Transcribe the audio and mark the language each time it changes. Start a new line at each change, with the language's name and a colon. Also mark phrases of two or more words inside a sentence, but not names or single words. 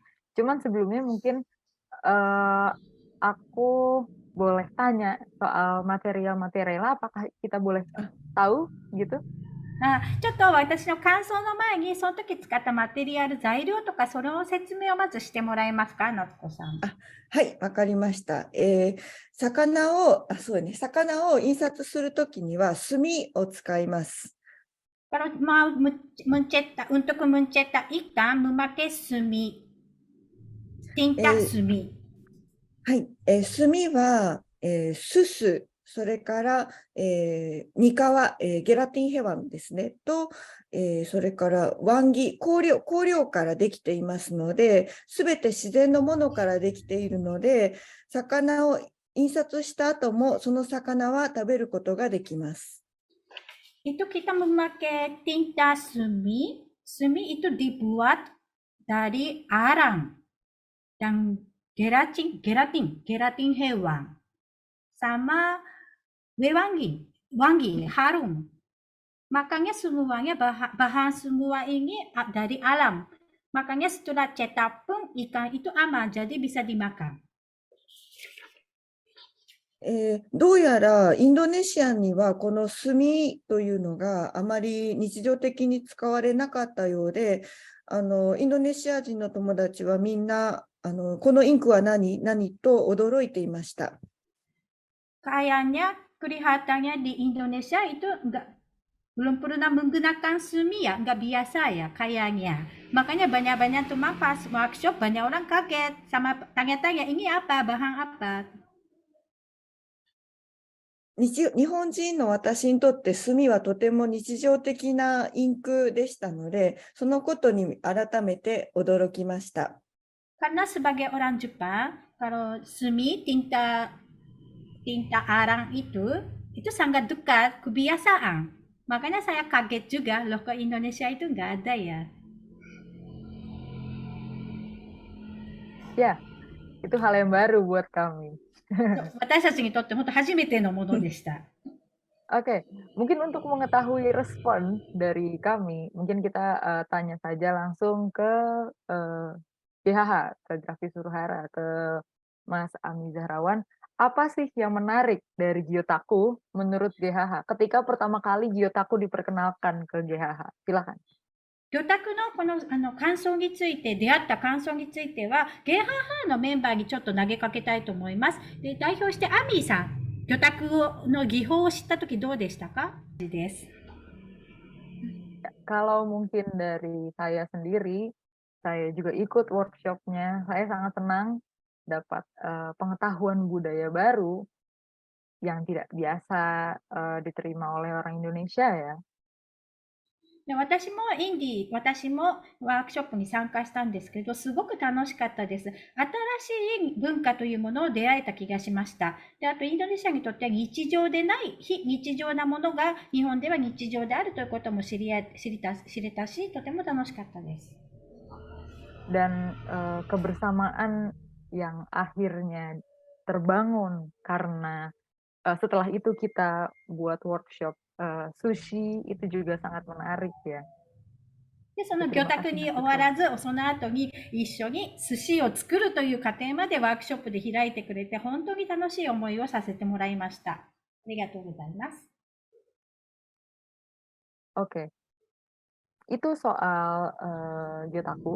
Indonesian: Cuman sebelumnya mungkin aku boleh tanya soal material-material, apakah kita boleh tahu gitu?
Japanese: ちょっと私の感想の前に、その時使ったマテリアル、材料とか、その説明をまずしてもらえますか、夏子さん。はい、わかりました。そうね、魚を印刷するときには墨を使います。
Indonesian: Kalau mau mencetak, untuk mencetak ikan, memakai sumi, tinta sumi.
Japanese: はい、墨は、すす、それから、にかわ、
Indonesian: gelatin hewan
Japanese: ですね、と、それからワンギ、香料からできていますので、すべて自然のものからできているので、魚を印刷した後も、その魚は食べることができます。
Indonesian: Itu kita memakai tinta sumi. Sumi itu dibuat dari arang dan gelatin hewan, sama wangi, harum. Makanya semuanya bahan semua ini dari alam. Makanya setelah cetak pun ikan itu aman, jadi bisa dimakan.
Japanese: どうやらインドネシアにはこの炭というのがあまり日常的に使われなかったようで、インドネシア人の友達はみんなこのインクは何と驚いていました。
Indonesian: Kayaknya kelihatannya di Indonesia itu belum pernah menggunakan sumi ya, nggak biasa ya kayaknya. Makanya banyak-banyak teman pas workshop banyak orang kaget sama tanya-tanya ini apa, bahan apa.
Japanese: 日本人の私にとって墨はとても日常的なインクでしたので、そのことに改めて驚きました。
Indonesian: Karena sebagai orang Jepang, kalau sumi, tinta arang itu sangat dekat, kebiasaan. Makanya saya kaget juga, loh ke Indonesia itu nggak ada ya. Ya, itu hal yang baru buat kami.
Japanese: 私たちにとって本当初めてのものでした。
Indonesian: Oke, mungkin untuk mengetahui respon dari kami, mungkin kita tanya saja langsung ke GHH, ke Grafis Suruhara, ke Mas Ami Zahrawan. Apa sih yang menarik dari Gyotaku menurut GHH ketika pertama kali Gyotaku diperkenalkan ke GHH? Silakan.
Japanese: 魚拓のこの感想について、出会った感想については、ゲーハーハーのメンバーにちょっと投げかけたいと思います。で、代表してアミーさん、魚拓の技法を知ったときどうでしたか？です。
Indonesian: Kalau mungkin dari saya sendiri, saya juga ikut workshopnya. Saya sangat senang dapat pengetahuan budaya baru yang tidak biasa diterima oleh orang Indonesia ya.
Japanese: で私もワークショップに参加したんですけど、すごく楽しかったです。新しい文化というものを出会えた気がしました。で、あとインドネシアにとっては日常でない非日常なものが日本では日常であるということも知れたし、とても楽しかったです。
Indonesian: Dan kebersamaan yang akhirnya terbangun karena setelah itu kita buat workshop sushi itu juga sangat menarik ya.
Japanese: で、その魚拓に終わらず、その後に一緒に寿司を作るという過程までワークショップで開いてくれて、本当に楽しい思いをさせてもらいました。ありがとうございます。
Indonesian: Oke. Itu soal Gyotaku.